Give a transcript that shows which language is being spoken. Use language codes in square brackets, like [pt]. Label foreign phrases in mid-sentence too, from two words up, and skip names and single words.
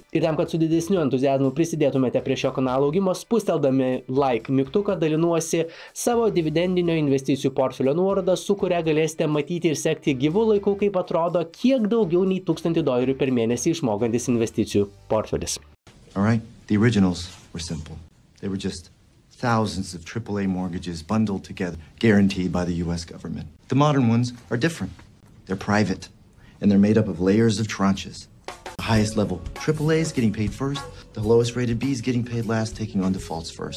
[lt] Ir tam, kad su didesniu entuziazmu prisidėtumėte prie šio kanalo augimo, spusteldami like mygtuką, dalinuosi savo dividendinio investicijų portfelio nuorodą, su kuria galėsite matyti ir sekti gyvų laikų, kaip atrodo, kiek daugiau nei $1000 per mėnesį išmokantis investicijų portfelis. [en] All right, the originals were simple. They were just thousands of AAA mortgages bundled together, guaranteed by the US government. The modern ones are different. They're private, and they're made up of layers of tranches. The highest level AAAs getting paid first, the lowest rated Bs getting paid last, taking on defaults first.